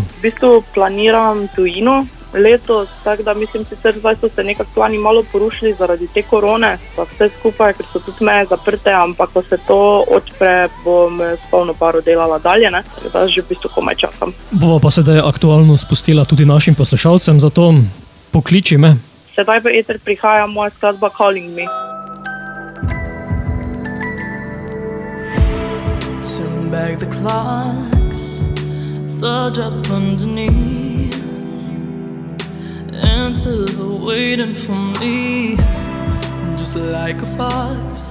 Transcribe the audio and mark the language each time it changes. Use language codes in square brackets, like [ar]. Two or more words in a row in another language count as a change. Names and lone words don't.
[sl] V bistvu planiram tujino letos, tako da mislim, sicer zdaj so se nekako plani malo porušili zaradi te korone, pa vse skupaj, ker so tudi meje zaprte, ampak ko se to odpre, bom s polno paro delala dalje, ne? Tako da že v bistvu komaj čakam. Bova pa sedaj aktualno spustila tudi našim poslušalcem, zato pokliči me. Sedaj v eter prihaja moja skladba Calling Me. [en] Turn back the clocks, the drop underneath. Answers are waiting for me, just like a fox.